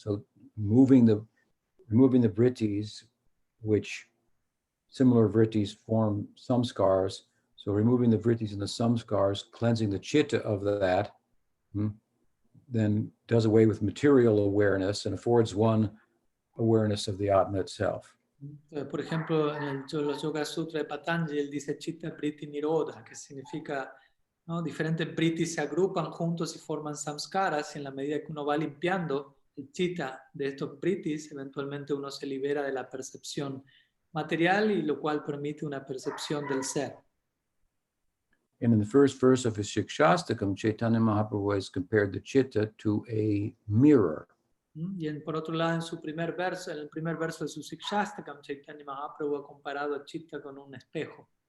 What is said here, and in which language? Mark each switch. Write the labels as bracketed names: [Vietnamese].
[English] So removing the vrittis, which similar vrittis form samskars. So removing the vrittis and the samskars, cleansing the chitta of that, then does away with material awareness and affords one awareness of the Atma itself. [Spanish] Por ejemplo, en los Yoga Sutra de Patanjali, él dice [Sanskrit] chitta vritti nirodha, [Spanish] que significa, ¿no? Diferentes vrittis se agrupan juntos y forman samskaras, y en la medida que uno va limpiando el chitta de estos vrittis, eventualmente uno se libera de la percepción material, y lo cual permite una percepción del ser. [English] And in the first verse of his Shikshastakam, Chaitanya Mahaprabhu has compared the chitta to a mirror. [Spanish] Y por otro lado, en el primer verso de su Shikshastakam, Chaitanya Mahaprabhu ha comparado a chitta con un espejo.